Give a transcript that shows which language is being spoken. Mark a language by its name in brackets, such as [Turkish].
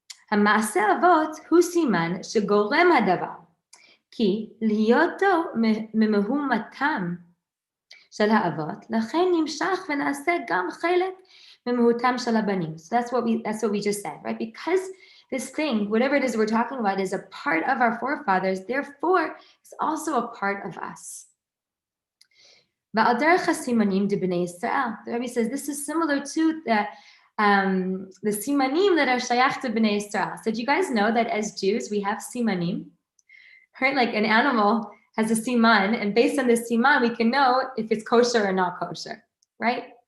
[Hebrew] המעשה אבות הוא סימן שגורם הדבר, כי להיותו ממהומתם של האבות, לכן נמשך ונעשה גם חלק ממהותם של הבנים. [English] So that's what we just said, right? Because this thing, whatever it is we're talking about, is a part of our forefathers, therefore it's also a part of us. [Hebrew] ועל דרך הסימנים דבני ישראל. [English] The Rebbe says this is similar to the simanim that are shayach to bnei Israel. So do you guys know that as Jews we have simanim? Right, like an animal has a siman, and based on the siman we can know if it's kosher or not kosher, right?